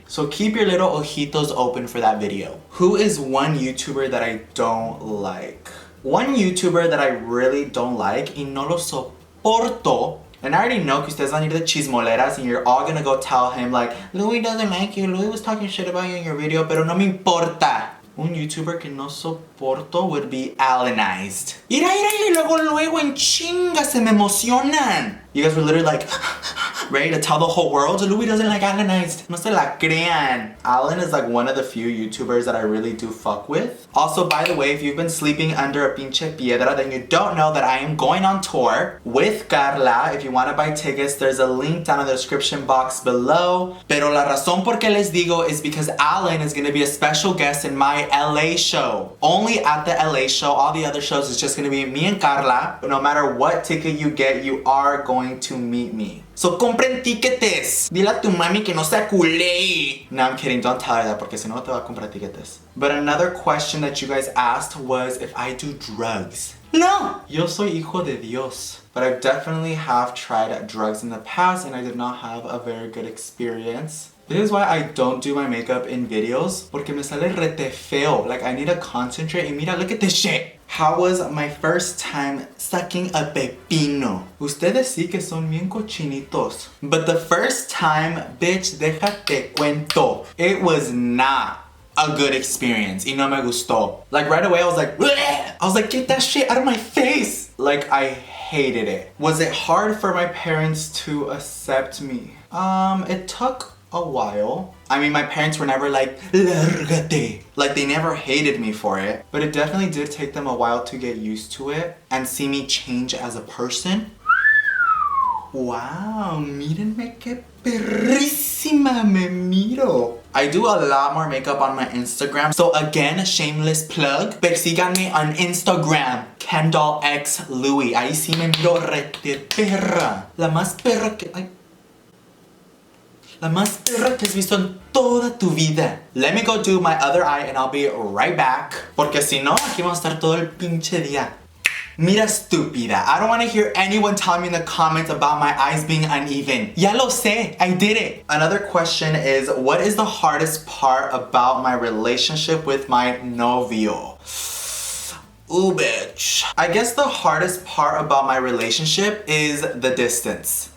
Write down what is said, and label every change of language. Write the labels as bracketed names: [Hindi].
[English] So keep your little [Spanish] ojitos [English] open for that video. Who is one YouTuber that I don't like? One YouTuber that I really don't like, [Spanish] y no lo soporto, [English] and I already know [Spanish] que ustedes van a ir de chismoleras [English] and you're all gonna go tell him like, Louie doesn't like you, Louie was talking shit about you in your video, [Spanish] pero no me importa. Un YouTuber que no soporto [English] would be [Spanish] Allenized. Ira, y luego en chinga se me emocionan. [English] You guys were literally like, ready to tell the whole world, Louie doesn't like Allenized. [Spanish] No se la crean. [English] Allen is like one of the few YouTubers that I really do fuck with. Also, by the way, if you've been sleeping under a [Spanish] pinche piedra, [English] then you don't know that I am going on tour with Carla. If you want to buy tickets, there's a link down in the description box below. [Spanish] Pero la razón por qué les digo [English] is because Allen is going to be a special guest in my LA show. Only at the LA show. All the other shows is just going to be me and Carla. No matter what ticket you get, you are going to meet me. [Spanish] So compren tiquetes. Dile a tu mami que no se culé. [English] No, I'm kidding. Don't tell her that [Spanish] porque si no te va a comprar tiquetes. [English] But another question that you guys asked was if I do drugs. No. [Spanish] Yo soy hijo de Dios. [English] But I definitely have tried drugs in the past and I did not have a very good experience. This is why I don't do my makeup in videos, [Spanish] porque me sale rete feo. [English] Like, I need to concentrate. And [Spanish] mira, [English] look at this shit. How was my first time sucking a [Spanish] pepino? Ustedes sí que son bien cochinitos. [English] But the first time, bitch, [Spanish] déjate cuento. [English] It was not a good experience. [Spanish] Y no me gustó. [English] Like, right away, I was like, bleh! I was like, get that shit out of my face. Like, I hated it. Was it hard for my parents to accept me? It took a while. I mean, my parents were never like, [Spanish] lárgate. [English] Like, they never hated me for it. But it definitely did take them a while to get used to it and see me change as a person. [Spanish] Wow, mírenme que perrísima me miro. [English] I do a lot more makeup on my Instagram. So again, shameless plug. [Spanish] Persíganme [English] on Instagram. Kendall X Louie. [Spanish] Ahí sí me miro rete perra. La más perra que... Ay. La más perra que has visto en toda tu vida. [English] Let me go do my other eye and I'll be right back. [Spanish] Porque si no, aquí vamos a estar todo el pinche día. Mira estúpida. [English] I don't want to hear anyone tell me in the comments about my eyes being uneven. [Spanish] Ya lo sé. [English] I did it. Another question is, what is the hardest part about my relationship with my [Spanish] novio? [English] Ooh, bitch. I guess the hardest part about my relationship is the distance.